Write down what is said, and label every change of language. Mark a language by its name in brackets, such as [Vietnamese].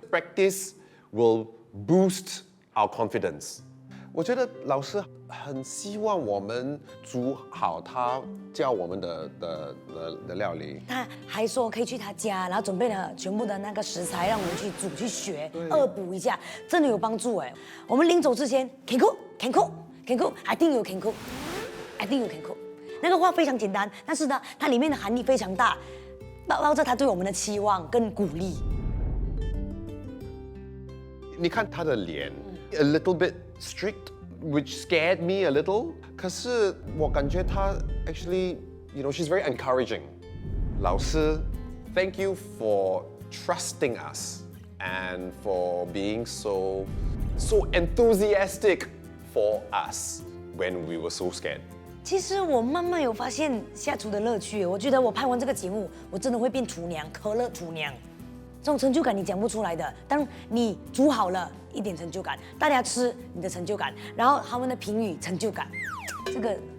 [English] Practice will boost our confidence. [Chinese] 我觉得老师很希望我们煮好他教我们的料理。他还说可以去他家，然后准备了全部的那个食材，让我们去煮去学，恶补一下，真的有帮助哎。我们临走之前 [English] ，can cook，I think you can cook，I think you can cook。 [Chinese] 那个话非常简单，但是呢，它里面的含义非常大，包着他对我们的期望跟鼓励。你看他的脸 [English] ，a little bit strict。Which scared me a little. [Chinese] 可是我感觉她 [English] actually, she's very encouraging. 老师 thank you for trusting us and for being so enthusiastic for us when we were so scared. [Chinese] 其实我慢慢有发现下厨的乐趣。我觉得我拍完这个节目，我真的会变厨娘，可乐厨娘。这种成就感你讲不出来的。当你煮好了，一点成就感，大家吃你的成就感，然后他们的评语成就感，这个